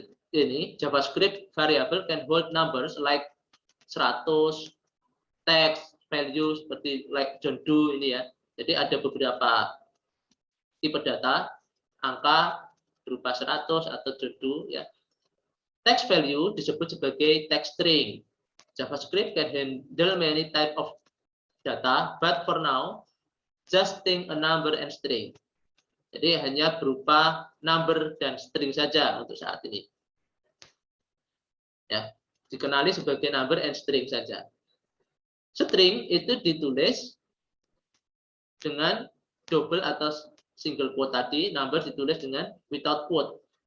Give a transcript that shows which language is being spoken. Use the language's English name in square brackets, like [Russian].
[English] Ini JavaScript variable can hold numbers like 100, text, value [Indonesian] seperti [English] like John Doe ini ya. [Indonesian] Jadi ada beberapa tipe data, angka berupa 100 atau John Doe ya. Text value disebut sebagai text string. [English] JavaScript can handle many type of data, but for now, just think a number and string. [Indonesian] Jadi hanya berupa number dan string saja untuk saat ini. Ya, dikenali sebagai number and string saja. String itu ditulis dengan double atau single quote tadi, number ditulis dengan [English] without quote.